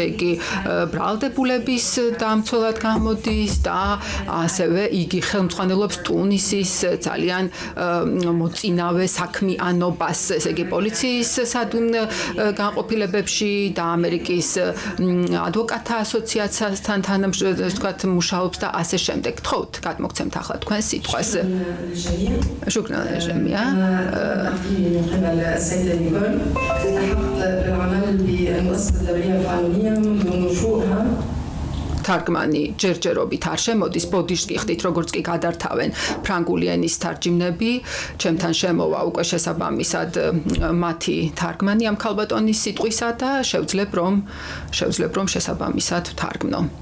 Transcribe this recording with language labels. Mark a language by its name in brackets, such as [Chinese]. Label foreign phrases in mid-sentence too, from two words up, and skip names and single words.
[Georgian] იგი ბრალდებულების დამცველად გამოდის და ასევე იგი ხელმძღვანელობს ტუნისის ძალიან მოწინავე საქმიანობას, ესე იგი პოლიციის განყოფილებებში და ამერიკის ადვოკატთა ასოციაციასთან ვთქვათ მუშაობს და ასე შემდეგ. გთხოვთ გადმოგცემთ ახლა თქვენ სიტყვას. [Arabic] شكرا جميعا. السيدة نيكول استحقت بالعمل بالمؤسسة الدولية القانونية منذ نشوئها. [Georgian] თარგმანი ჯერჯერობით არ შემოდის, ბოდიშს გიხდით, როგორც კი გადართავენ ფრანგული ენის თარჯიმნები, ჩემთან შემოვა უკვე შესაბამისად მათი თარგმანი ამ ქალბატონის სიტყვისა და შევძლებ რომ შესაბამისად ვთარგმნო.